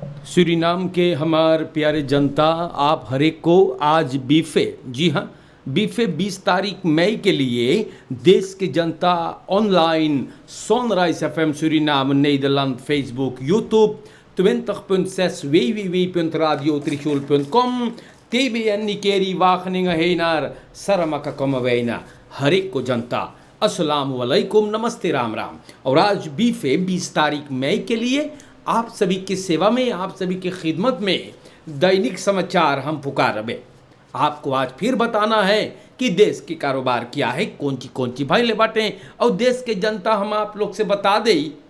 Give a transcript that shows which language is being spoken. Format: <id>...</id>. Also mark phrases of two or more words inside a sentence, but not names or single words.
<hns>सूरीनाम के हमार प्यारे जनता, आप हर एक को आज बीफे, जी हाँ, बीफे 20 तारीख मई के लिए देश की जनता ऑनलाइन Sunrise FM Suriname, Nederland, Facebook, YouTube 20.6 www.radiotrichul.com TBN Nikeri Wageningen</hns> <nl>heen naar Saramaka komen wij naar</nl> <hns>हर एक को जनता</hns> <ar>السلام عليكم,</ar> <hns>नमस्ते, राम राम। और आज बीफे 20 तारीख मई के लिए आप सभी की सेवा में, आप सभी की खिदमत में दैनिक समाचार हम पुकार रहे। आपको आज फिर बताना है कि देश के कारोबार क्या है, कौन सी भाई ले बाटें और देश के जनता हम आप लोग से बता दें।</hns>